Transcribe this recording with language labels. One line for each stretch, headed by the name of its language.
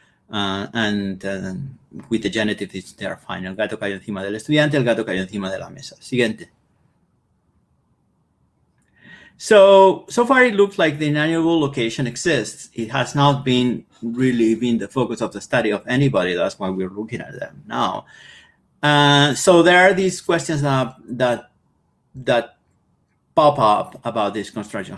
English: And with the genitive, they're fine.
Spanish: El gato cayó encima del estudiante, el gato cayó encima de la mesa. Siguiente.
English: So far it looks like the inalienable location exists. It has not really been the focus of the study of anybody. That's why we're looking at them now. So there are these questions that pop up about this construction.